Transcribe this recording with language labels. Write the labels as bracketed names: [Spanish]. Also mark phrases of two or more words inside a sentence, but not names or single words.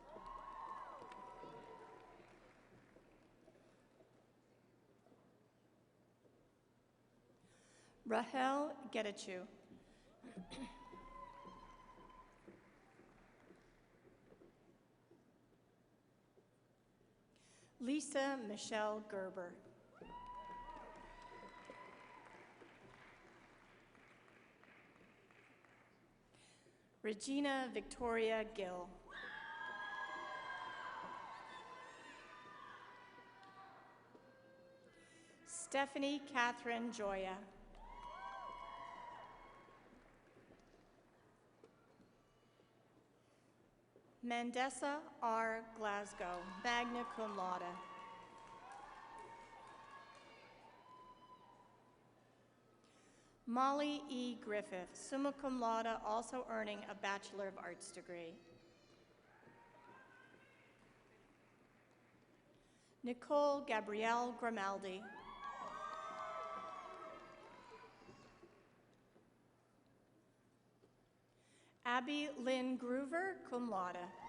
[English] Rahel Getachew. Lisa Michelle Gerber. Regina Victoria Gill. Stephanie Catherine Joya. Mandessa R. [Latin] Glasgow, magna cum laude. [English] Molly E. [Latin] Griffith, summa cum laude, [English] also earning a Bachelor of Arts degree. Nicole Gabrielle Grimaldi. Abby Lynn Groover, [Latin] cum laude.